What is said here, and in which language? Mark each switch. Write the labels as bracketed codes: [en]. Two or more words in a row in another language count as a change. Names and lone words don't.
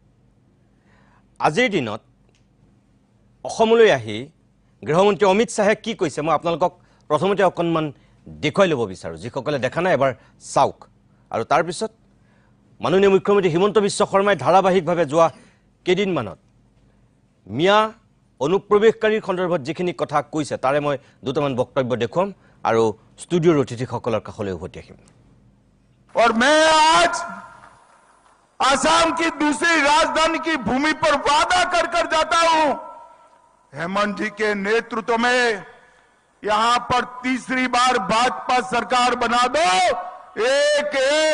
[as] আজিৰ দিনত অসমলৈ আহি গৃহমন্ত্ৰী অমিত শাহে কি কৈছে মই আপোনালোকক প্ৰথমতে অকণমান দেখুৱাই ল'ব বিচাৰো যিসকলে দেখা নাই এবাৰ চাওক আৰু তাৰ পিছত মাননীয় মুখ্যমন্ত্ৰী হিমন্ত বিশ্ব শৰ্মাই ধাৰাবাহিকভাৱে যোৱা কেইদিনমানত মিয়া অনুপ্ৰৱেশকাৰীৰ সন্দৰ্ভত যিখিনি কথা কৈছে তাৰে মই দুটামান বক্তব্য দেখুৱাম আৰু ষ্টুডিঅ'ৰ অতিথিসকলৰ কাষলৈ উভতি আহিম [hi] और मैं आज आसाम की दूसरी राजधानी की भूमि पर वादा कर कर जाता हूं हेमंत जी के नेतृत्व में यहां पर तीसरी बार भाजपा सरकार बना दो एक एक